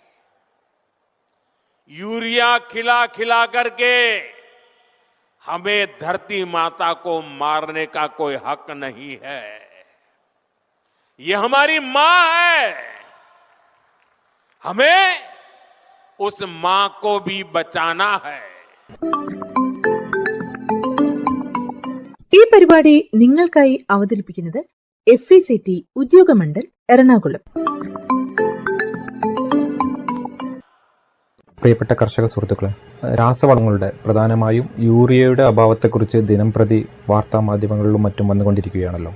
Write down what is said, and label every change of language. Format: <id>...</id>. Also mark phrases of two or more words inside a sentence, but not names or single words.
<hi>यूरिया खिला खिला करके हमें धरती माता को मारने का कोई हक नहीं है. ये हमारी मां है, हमें उस मां को भी बचाना है.</hi> <ml>ഈ പരിപാടി നിങ്ങൾക്കായി അവതരിപ്പിക്കുന്നത് FACT ഉദ്യോഗമണ്ഡൽ, എറണാകുളം. പ്രിയപ്പെട്ട കർഷക സുഹൃത്തുക്കളെ, രാസവളങ്ങളുടെ, പ്രധാനമായും യൂറിയയുടെ അഭാവത്തെക്കുറിച്ച് ദിനംപ്രതി വാർത്താമാധ്യമങ്ങളിലും മറ്റും വന്നുകൊണ്ടിരിക്കുകയാണല്ലോ.</ml>